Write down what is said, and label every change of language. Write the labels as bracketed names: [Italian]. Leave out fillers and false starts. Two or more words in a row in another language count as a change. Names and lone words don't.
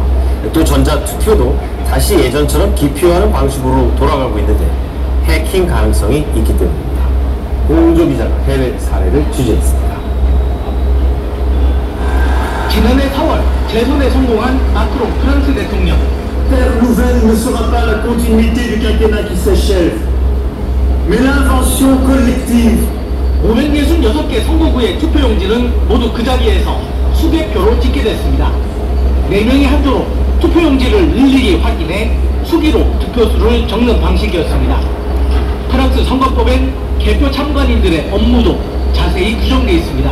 [Korean] 또 전자 투표도 다시 예전처럼 기표하는 방식으로 돌아가고 있는데 해킹 가능성이 있기 때문입니다. 공조 기자가 해외 사례를 취재했습니다. 지난해 4월 재선에 성공한 마크롱 프랑스 대통령. [French] Terre nouvelle ne sera pas la continuité du quinquennat qui s'achève, mais l'invention collective. [Korean] 566개 선거구의 투표용지는 모두 그 자리에서 수개표로 찍게 됐습니다. 4명이 한 조로 투표용지를 일일이 확인해 수기로 득표수를 적는 방식이었습니다. 프랑스 선거법엔 개표 참관인들의 업무도 자세히 규정되어 있습니다.